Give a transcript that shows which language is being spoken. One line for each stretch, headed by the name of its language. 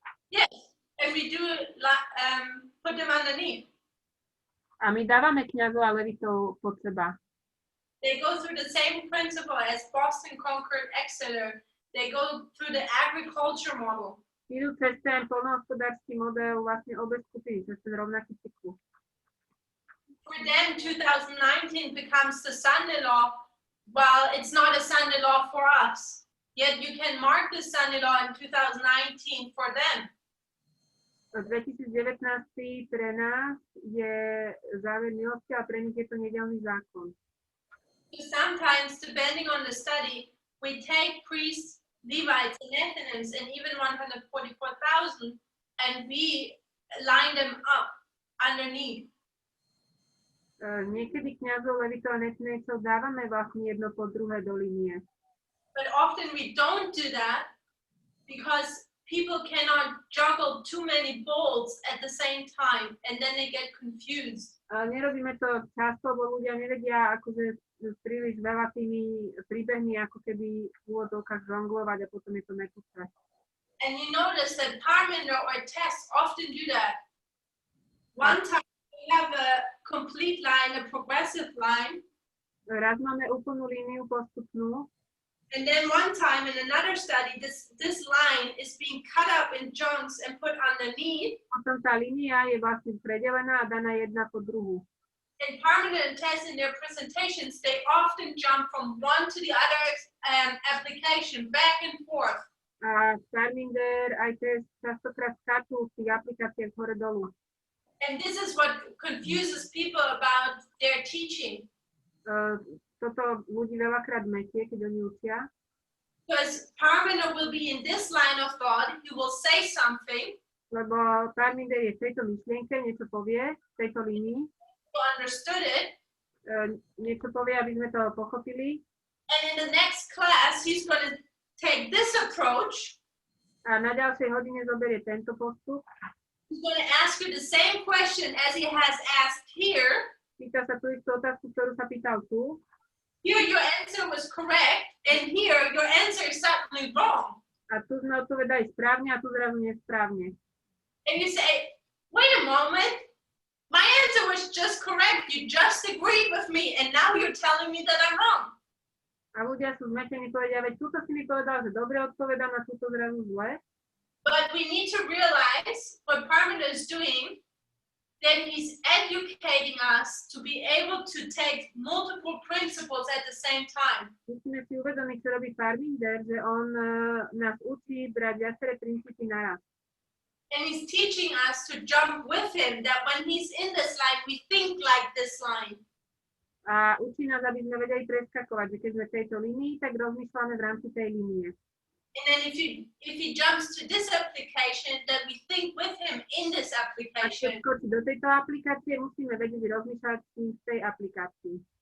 English: Yes, and we do put them underneath.
Slovak: A my dávame kňazov a levitov pod seba.
English: They go through the same principle as Boston, Concord, Exeter. They go through the agriculture model.
Slovak: Idú cez ten poľnohospodársky model, vlastne obe skupiny, cez ten rovnaký cyklus.
English: For them, 2019 becomes the Sunday law, while it's not a Sunday law for us. Yet you can mark the Sunday law in 2019 for them.
Slovak: 2019 pre nás je záver milosti a pre nich je to nedeľný zákon.
English: So sometimes, depending on the study, we take priests, Levites, and Nethinims, and even 144,000, and we line them up underneath.
Slovak: Niekedy kňazov, levitov a nethinimcov dávame vlastne jedno po druhé do línie.
English: But often we don't do that because people cannot juggle too many balls at the same time, and then they get confused.
Slovak: Nerobíme to často, lebo ľudia nevedia akože príliš veľa tými príbehmi, ako keby v úvodzovkách žonglovať a potom je to nepúšťať.
English: And you notice that Parmenides or tests often do that. One time we have a complete line, a progressive line.
Slovak: Raz máme úplnú líniu postupnú.
English: And then one time in another study, this line is being cut up in chunks and put underneath.
Slovak: Potom tá línia je vlastne predelená a daná jedna po druhú.
English: And Parmenan and Tess in their presentations, they often jump from one to the other application, back and forth.
Slovak: A Parminder aj Tess častokrát skáču v tých aplikáciách hore dolu.
English: And this is what confuses people about their teaching.
Slovak: Toto ľudí veľakrát metie, keď oni učia.
English: Because Parmenan will be in this line of thought, he will say something.
Slovak: Lebo Parminder je v tejto myšlienke, niečo povie, v tejto línii.
English: People understood it.
Slovak: Niečo povie, aby sme to pochopili.
English: And in the next class, he's going to take this approach.
Slovak: A na ďalšej hodine zoberie tento postup.
English: He's going to ask you the same question as he has asked here.
Slovak: Pýta sa tú istú otázku, ktorú sa pýtal tu.
English: Here your answer was correct, and here your answer is suddenly wrong.
Slovak: A tu sme odpovedali správne a tu zrazu nesprávne.
English: And you say, wait a moment, my answer was just correct. You just agreed with me, and now you're telling me that I'm wrong.
Slovak: A ľudia sú zmetení, povedia, veď túto si mi povedal, že dobre odpovedám a túto zrazu zle.
English: But we need to realize what Parmenan is doing, that he's educating us to be able to take multiple principles at the same time.
Slovak: Musíme si uvedomiť, čo robí Parminder, že on nás učí brať viaceré princípy naraz.
English: And he's teaching us to jump with him, that when he's in this line, we think like this line.
Slovak: A učí nás, aby sme vedeli preskakovať, že keď sme v tejto línii, tak rozmýšľame v rámci tej línie.
English: And then if he jumps to this application, then we think with him in this
Slovak: A keď
English: application.
Slovak: skočí do tejto aplikácie, musíme vedieť rozmýšľať s tým v tej aplikácii.